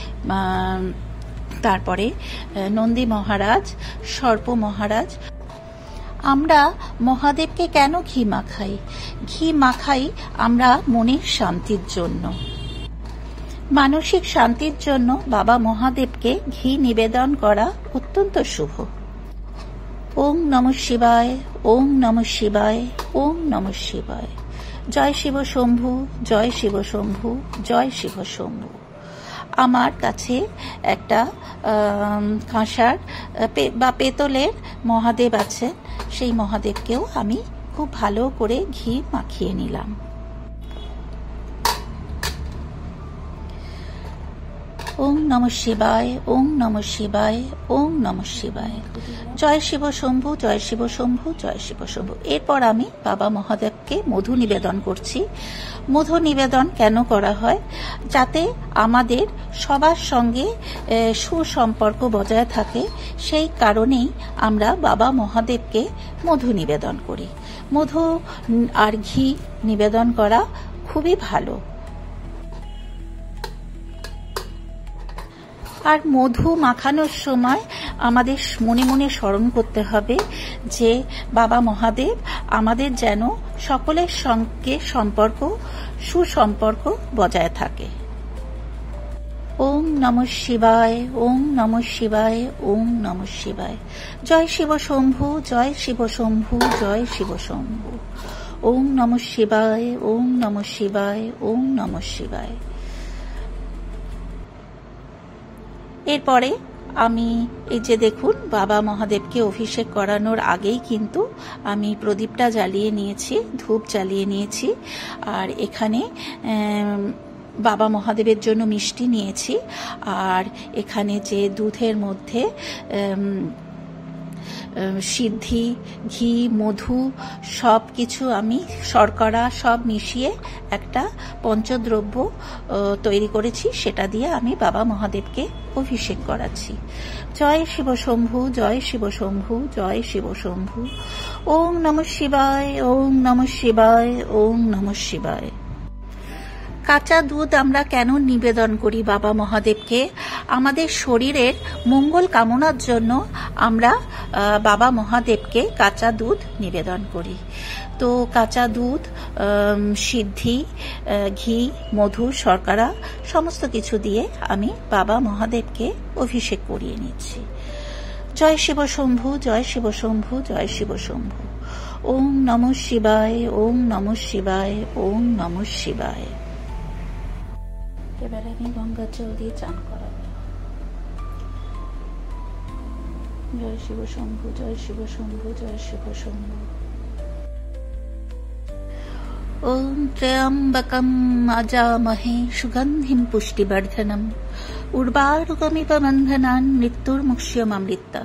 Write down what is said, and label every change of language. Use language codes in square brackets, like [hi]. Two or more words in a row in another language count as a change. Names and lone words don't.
[bn] তারপরে নন্দী মহারাজ, সর্প মহারাজ। আমরা মহাদেবকে কেন ঘি মাখাই? ঘি মাখাই আমরা মনের শান্তির জন্য, মানসিক শান্তির জন্য বাবা মহাদেবকে ঘি নিবেদন করা অত্যন্ত শুভ। [sa] ওম নমঃ শিবায়, ওম নমঃ শিবায়, ওম নমঃ শিবায়। জয় শিব শম্ভু, জয় শিব শম্ভু, জয় শিব শম্ভু। [bn] আমার কাছে একটা কাঁসার বা পেতলের মহাদেব আছে। সেই মহাদেবকেও আমি খুব ভালো করে ঘি মাখিয়ে নিলাম। [sa] ওম নমঃ শিবায়, ওম নমঃ শিবায়, ওম নমঃ শিবায়। জয় শিব শম্ভু, জয় শিব শম্ভু, জয় শিব শম্ভু। [bn] এরপর আমি বাবা মহাদেবকে মধু নিবেদন করছি। মধু নিবেদন কেন করা হয়? যাতে আমাদের সবার সঙ্গে সুসম্পর্ক বজায় থাকে। সেই কারণেই আমরা বাবা মহাদেবকে মধু নিবেদন করি। মধু আর ঘি নিবেদন করা খুবই ভালো। আর মধু মাখানোর সময় আমাদের মনে মনে স্মরণ করতে হবে যে বাবা মহাদেব আমাদের যেন সকলের সঙ্গে সম্পর্ক, সুসম্পর্ক বজায় থাকে। [sa] ওম নমঃ শিবায়, ওম নমঃ শিবায়, ওম নমঃ শিবায়। জয় শিব শম্ভু, জয় শিব শম্ভু, জয় শিব শম্ভু। ওম নমঃ শিবায়, ওম নমঃ শিবায়, ওম নমঃ শিবায়। [bn] এরপরে আমি এই যে দেখুন বাবা মহাদেবকে অভিষেক করানোর আগেই কিন্তু আমি প্রদীপটা জ্বালিয়ে নিয়েছি, ধূপ জ্বালিয়ে নিয়েছি। আর এখানে বাবা মহাদেবের জন্য মিষ্টি নিয়েছি। আর এখানে যে দুধের মধ্যে সিদ্ধি, ঘি, মধু সব কিছু আমি শর্করা সব মিশিয়ে একটা পঞ্চদ্রব্য তৈরি করেছি। সেটা দিয়ে আমি বাবা মহাদেবকে অভিষেক করাচ্ছি। [sa] জয় শিব শম্ভু, জয় শিব শম্ভু, জয় শিব শম্ভু। ওম নমঃ শিবায়, ওম নমঃ শিবায়, ওম নমঃ শিবায়। [bn] কাঁচা দুধ আমরা কেন নিবেদন করি বাবা মহাদেবকে? আমাদের শরীরের মঙ্গল কামনার জন্য আমরা বাবা মহাদেবকে কাঁচা দুধ নিবেদন করি। তো কাঁচা দুধ, সিদ্ধি, ঘি, মধু, শর্করা সমস্ত কিছু দিয়ে আমি বাবা মহাদেবকে অভিষেক করিয়ে নিচ্ছি। [sa] জয় শিব শম্ভু, জয় শিব শম্ভু, জয় শিব শম্ভু। ওম নমঃ শিবায়, ওম নমঃ শিবায়, ওম নমঃ শিবায়। [bn] এবারে আমি গঙ্গার জল দিয়ে চান করাবো। [sa] জয় শিব শম্ভু, জয় শিব শম্ভু, জয় শিব শম্ভু। ওম ত্র্যম্বকম আজামহে সুগন্ধিম পুষ্টিবর্ধনম উর্বারুকমিব বন্ধনান মৃত্যুর্মুক্ষ্যমামৃতাৎ।